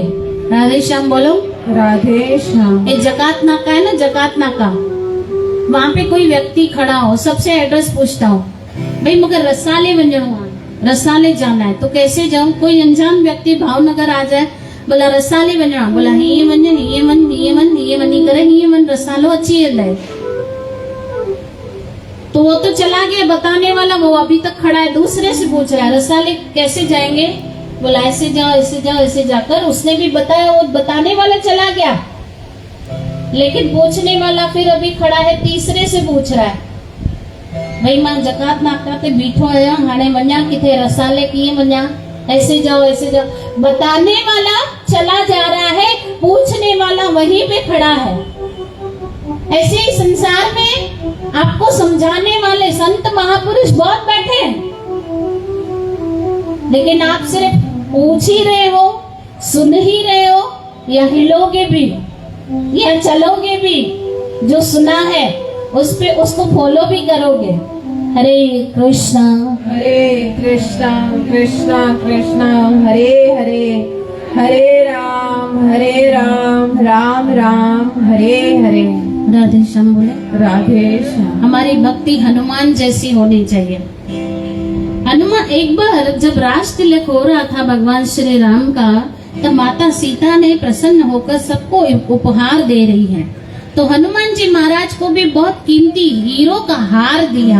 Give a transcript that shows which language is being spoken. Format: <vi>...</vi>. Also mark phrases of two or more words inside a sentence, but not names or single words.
<hi>राधे श्याम बोलो। राधे श्याम। ये जकात नाका है ना, जकात नाका, वहां पे कोई व्यक्ति खड़ा हो, सबसे एड्रेस पूछता हो, भाई मुझे रसाले वंजणो है, रसाले जाना है, तो कैसे जाऊं? कोई अनजान व्यक्ति भावनगर आ जाए,</hi> <sd>बोला रसाले वंजणा, बोला हीअं वञ, हीअं वञ, हीअं वञ, हीअं वञी करे हीअं वञ, रसालो अची वेंदे।</sd> <hi>तो वो तो चला गया बताने वाला, वो अभी तक खड़ा है, दूसरे से पूछ रहा है रसाले कैसे जाएंगे? बोला ऐसे जाओ, ऐसे जाओ, ऐसे जाकर। उसने भी बताया, वो बताने वाला चला गया, लेकिन पूछने वाला फिर अभी खड़ा है, तीसरे से पूछ रहा है,</hi> <sd>भाई मां जकात नाका ते बीठो आया, हाणे वञा किथे, रसाले कीअं वञा?</sd> <hi>ऐसे जाओ, ऐसे जाओ। बताने वाला चला जा रहा है, पूछने वाला वहीं पे खड़ा है। ऐसे ही संसार में आपको समझाने वाले संत महापुरुष बहुत बैठे हैं, लेकिन आप सिर्फ पूछ ही रहे हो, सुन ही रहे हो, या हिलोगे भी या चलोगे भी? जो सुना है उस पे उसको फॉलो भी करोगे। हरे कृष्णा हरे कृष्णा कृष्णा कृष्णा हरे हरे, हरे राम राम राम हरे हरे। राधे श्याम बोले। राधे श्याम। हमारी भक्ति हनुमान जैसी होनी चाहिए। हनुमान, एक बार जब राज तिलक हो रहा था भगवान श्री राम का, तब माता सीता ने प्रसन्न होकर सबको उपहार दे रही है, तो हनुमान जी महाराज को भी बहुत कीमती हीरो का हार दिया।</hi>